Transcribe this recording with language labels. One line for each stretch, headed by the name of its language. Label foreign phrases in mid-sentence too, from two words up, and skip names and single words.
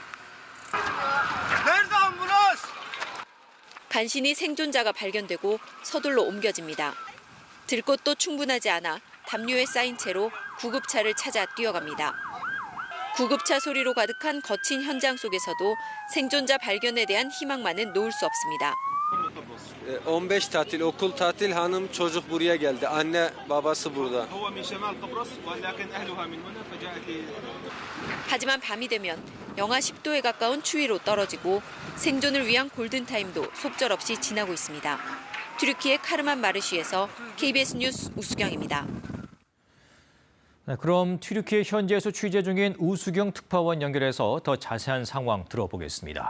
Korean: 간신히 생존자가 발견되고 서둘러 옮겨집니다. 들 곳도 충분하지 않아 담요에 쌓인 채로 구급차를 찾아 뛰어갑니다. 구급차 소리로 가득한 거친 현장 속에서도 생존자 발견에 대한 희망만은 놓을 수 없습니다.
Turkish: 15 tatil, okul tatil, hanım çocuk buraya geldi. Anne, babası burada.
Korean: 하지만 밤이 되면 영하 10도에 가까운 추위로 떨어지고 생존을 위한 골든타임도 속절없이 지나고 있습니다. 튀르키예 카르만마르시에서 KBS 뉴스 우수경입니다. 네, 그럼 튀르키예 현지에서 취재 중인 우수경 특파원 연결해서 더 자세한 상황 들어보겠습니다.